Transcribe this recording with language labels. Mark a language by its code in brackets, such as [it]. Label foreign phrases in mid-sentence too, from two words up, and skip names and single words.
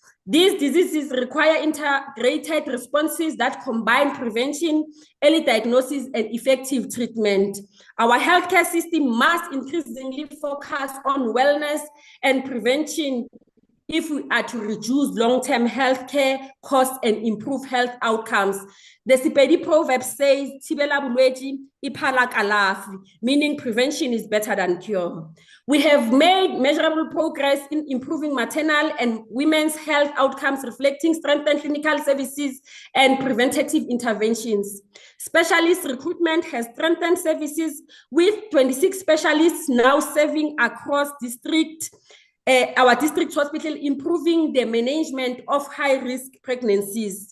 [en] These diseases require integrated responses that combine prevention, early diagnosis, and effective treatment. Our healthcare system must increasingly focus on wellness and prevention if we are to reduce long-term healthcare costs and improve health outcomes. The Sepedi proverb says, [nso] "Thibela bolwetsi, iphala kalafi," [en] meaning prevention is better than cure. We have made measurable progress in improving maternal and women's health outcomes, reflecting strengthened clinical services and preventative interventions. Specialist recruitment has strengthened services, with 26 specialists now serving across our district hospital, improving the management of high-risk pregnancies.